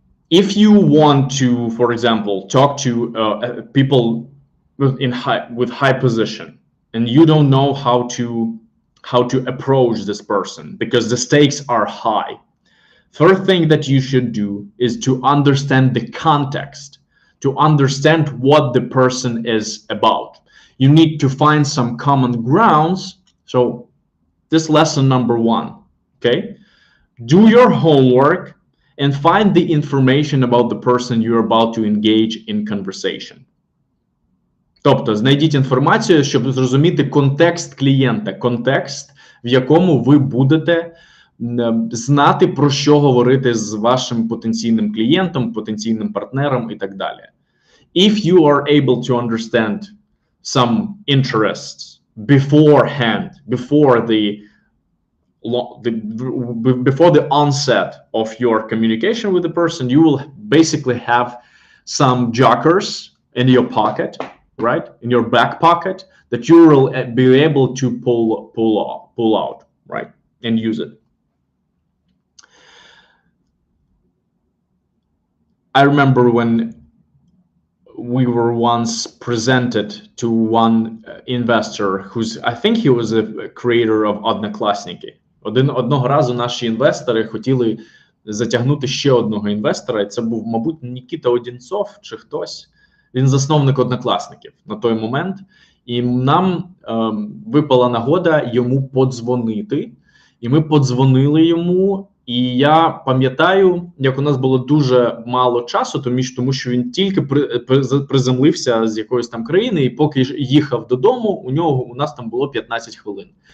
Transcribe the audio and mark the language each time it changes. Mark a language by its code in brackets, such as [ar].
[en] If you want to, for example, talk to people with high position, and you don't know how to approach this person because the stakes are high, first thing that you should do is to understand the context, to understand what the person is about. You need to find some common grounds. So this lesson number 1, okay? Do your homework and find the information about the person you're about to engage in conversation. [uk] Тобто, знайдіть інформацію, щоб зрозуміти контекст клієнта, контекст, в якому ви будете знати, про що говорити з вашим потенційним клієнтом, потенційним партнером і так далі. [en] If you are able to understand some interests beforehand, before the onset of your communication with the person, you will basically have some jokers in your pocket, right, in your back pocket, that you will be able to pull out, right, and use it. I remember when we were once presented to one investor who's, I think he was a creator of Одноклассники. [uk] Одного разу наші інвестори хотіли затягнути ще одного інвестора, і це був, мабуть, Нікіта Одінцов чи хтось. Він засновник Однокласників на той момент. І нам випала нагода йому подзвонити. І ми подзвонили йому. І я пам'ятаю, як у нас було дуже мало часу, тому що він тільки приземлився з якоїсь там країни, і поки їхав додому, у нас там було 15 хвилин.